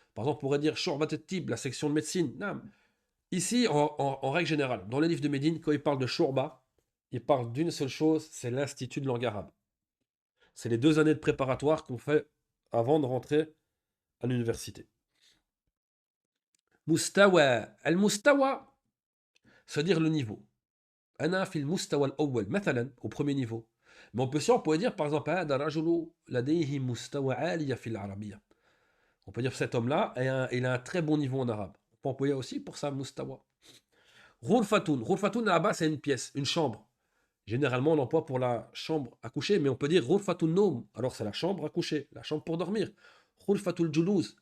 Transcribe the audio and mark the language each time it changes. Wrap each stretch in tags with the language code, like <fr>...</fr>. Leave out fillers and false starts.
<fr>Par exemple, on pourrait dire Shurbat al-Tib, la section de médecine. Non. Ici, en règle générale, dans les livres de Médine, quand il parle de Shurba, il parle d'une seule chose, c'est l'Institut de langue arabe. C'est les 2 années de préparatoire qu'on fait avant de rentrer à l'université. Mustawa. Al-Mustawa, c'est-à-dire le niveau.</fr> <ar>أنا في المستوى الأول مثلا</ar> <fr>au premier niveau. Mais on pourrait dire par exemple</fr> <ar>هذا رجل لديه مستوى عالي في العربية.</ar> <fr>On peut dire cet homme-là il a un très bon niveau en arabe. On peut employer aussi pour ça mustawa. Ghurfatun. Ghurfatun là-bas c'est une pièce, une chambre. Généralement on l'emploie pour la chambre à coucher, mais on peut dire ghurfatun nom. Alors c'est la chambre à coucher, la chambre pour dormir. Ghurfatul juluz.</fr>